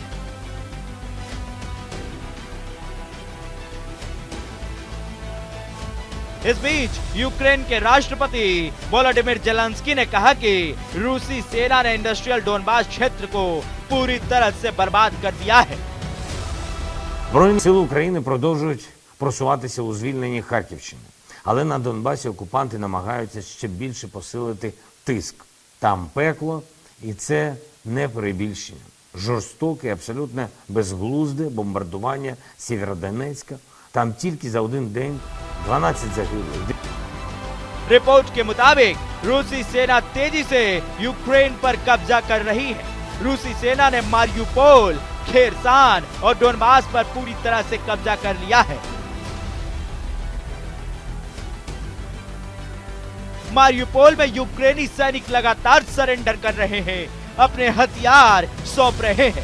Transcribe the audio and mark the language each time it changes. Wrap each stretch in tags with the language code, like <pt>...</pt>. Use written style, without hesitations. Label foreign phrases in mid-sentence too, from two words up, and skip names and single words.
<hi>इस बीच यूक्रेन के राष्ट्रपति वोलोडिमिर जेलेंस्की ने कहा कि रूसी सेना ने इंडस्ट्रियल डोनबास क्षेत्र को पूरी तरह से बर्बाद कर दिया है।</hi> <uk>Збройні сили України продовжують просуватися у звільненні Харківщини. Але на Донбасі окупанти намагаються ще більше посилити тиск. Там пекло, і це не перебільшення. Жорстоке, абсолютно безглузде бомбардування Сєвєродонецька. Там тільки за один день 12 загиблих.</uk> <hi>रिपोर्ट के मुताबिक रूसी सेना तेजी से यूक्रेन पर कब्जा कर रही है। रूसी सेना ने मारियुपोल, खेरसान और डोनबास पर पूरी तरह से कब्जा कर लिया है। मारियुपोल में यूक्रेनी सैनिक लगातार सरेंडर कर रहे हैं, अपने हथियार सौंप रहे हैं।</hi>